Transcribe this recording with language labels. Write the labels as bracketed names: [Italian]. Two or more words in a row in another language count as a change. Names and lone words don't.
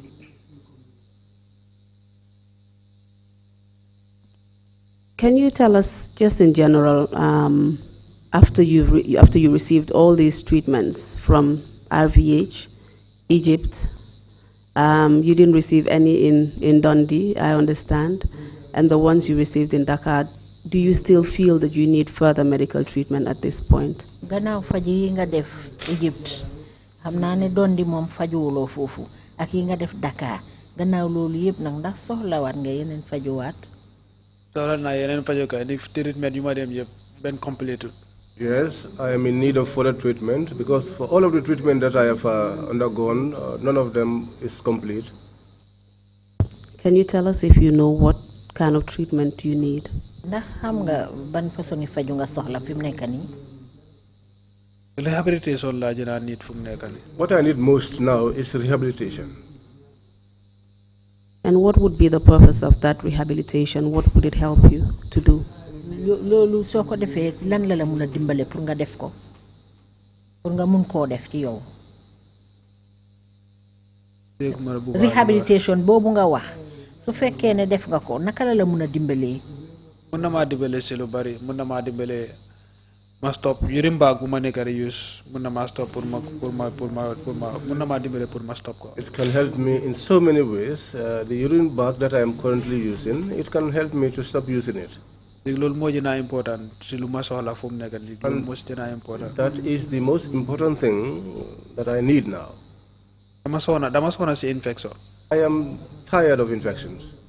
[English] Can you tell us, just in general, after you received all these treatments from RVH, Egypt, you didn't receive any in Dundee, I understand, and the ones you received in Dhaka, do you still feel that you need further medical treatment at this point? [Wolof] Gannaaw faju yi nga def Egypt xam naa ne Dundee moom fajuwuloo foofu ak yi nga def Dakar gannaaw loolu yëpp nag ndax soxlawaat nga yeneen fajuwaat. [English] Yes, I am in need of further treatment because for all of the treatment that I have undergone, none of them is complete. Can you tell us if you know what kind of treatment you need? [Wolof] Ndax xam nga ban façon faju nga soxla fi mu nekk nii. Rehabilitation la jina need fu mu nekk nii. [English] What I need most now is rehabilitation. And what would be the purpose of that rehabilitation? What would it help you to do? [Wolof] Loolu soo ko defee lan la mun a dimbale pour nga def ko pour nga mun koo def ci yow. Rehabilitation boobu nga wax su fekkee ne def nga ko naka la mun a dimbalee. Mun na maa dimbale si lu bari mun na maa dimbale ma [English] stop urine bag [Wolof] bu ma nekk di use mun na maa stop mun na maa dimbale pour ma stop ko. [English] It can help me in so many ways. The urine bag that I am currently using, it can help me to stop using it. Important. That is the most important thing that I need now. I am tired of infections.